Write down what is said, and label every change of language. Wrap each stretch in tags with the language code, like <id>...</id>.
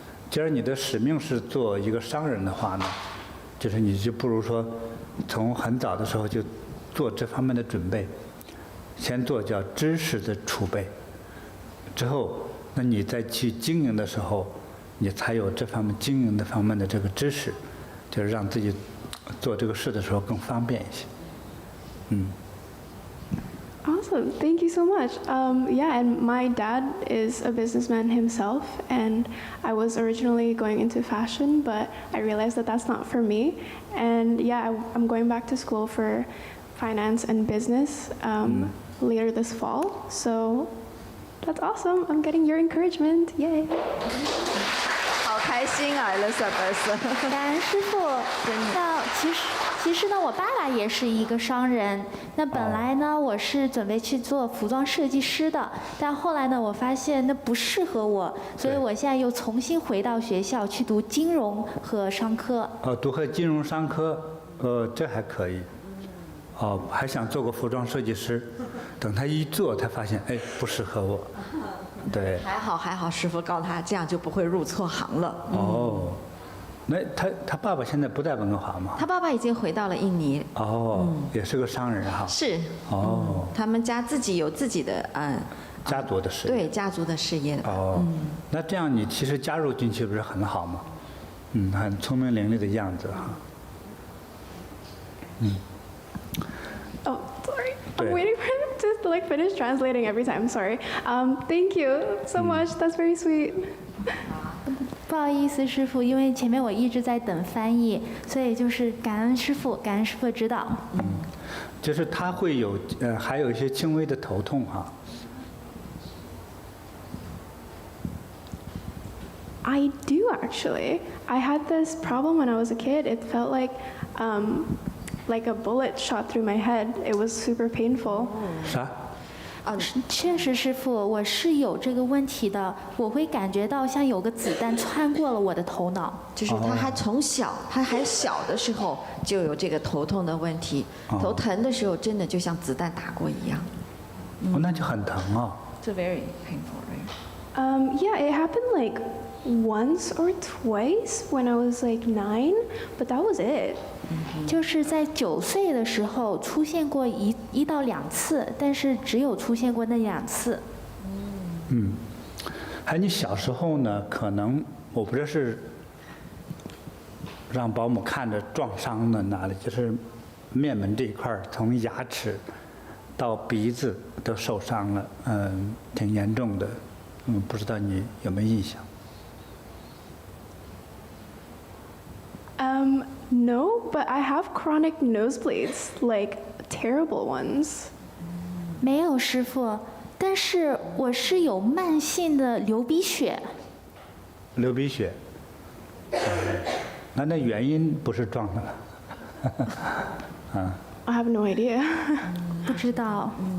<zh>既然你的使命是做一个商人的话呢，就是你就不如说从很早的时候就做这方面的准备，先做叫知识的储备，之后那你再去经营的时候，你才有这方面经营的方面的这个知识，就是让自己做这个事的时候更方便一些。</zh> <en>Awesome, thank you so much. Yeah, and my dad is a businessman himself, and I was originally going into fashion, but I realized that that's not for me. And yeah, I'm going back to school for finance and business later this fall. So that's awesome. I'm getting your encouragement. Yay.</en> <zh>好开心啊 ，Elizabeth。感恩师傅。那其实呢，我爸爸也是一个商人。那本来呢，我是准备去做服装设计师的，但后来呢，我发现那不适合我，所以我现在又重新回到学校去读金融和商科。读个金融商科，这还可以。还想做个服装设计师，等他一做，才发现，不适合我。对。还好，师傅告诉他，这样就不会入错行了。那他爸爸现在不在温哥华吗？他爸爸已经回到了印尼。也是个商人哈。是。他们家自己有自己的家族的事业。对，家族的事业。那这样你其实加入进去不是很好吗？很聪明伶俐的样子哈。</zh> <en>Oh, sorry. I'm waiting for him to finish translating every time. Sorry. Thank you so much. That's very sweet.</en> <zh>不好意思，师傅，因为前面我一直在等翻译，所以就是感恩师傅指导。就是他会有还有一些轻微的头痛哈。</zh> <en>I do actually. I had this problem when I was a kid. It felt like a bullet shot through my head. It was super painful.</en> <zh>啥确实，师傅，我是有这个问题的，我会感觉到像有个子弹穿过了我的头脑。就是他还从小，他还小的时候就有这个头痛的问题，头疼的时候真的就像子弹打过一样。那就很疼啊。</zh> <en>So very painful, right? Yeah, it happened like once or twice when I was like 9, but that was it.</en> <zh>就是在9岁的时候出现过1到2次，但是只有出现过那2次。还有你小时候呢，可能我不知道是让保姆看着撞伤的哪里，就是面门这一块儿，从牙齿到鼻子都受伤了，挺严重的。不知道你有没有印象？</zh> <en>No, but I have chronic nosebleeds, like terrible ones.</en> <zh>没有，师傅，但是我是有慢性的流鼻血。流鼻血，那原因不是撞的了。</zh> <en>I have no idea.</en> <zh>不知道。</zh>